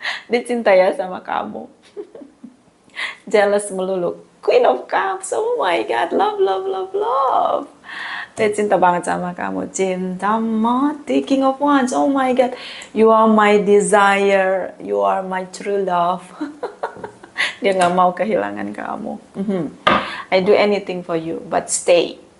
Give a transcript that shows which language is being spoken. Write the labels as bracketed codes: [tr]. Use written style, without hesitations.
[id] Dia cinta ya sama kamu. Jealous melulu. [en] Queen of Cups, oh my God, love, love, love, love. [id] Dia cinta banget sama kamu. Cinta mati, [en] King of Wands, oh my God. You are my desire, you are my true love. [id] Dia gak mau kehilangan kamu. [en] I do anything for you, but stay.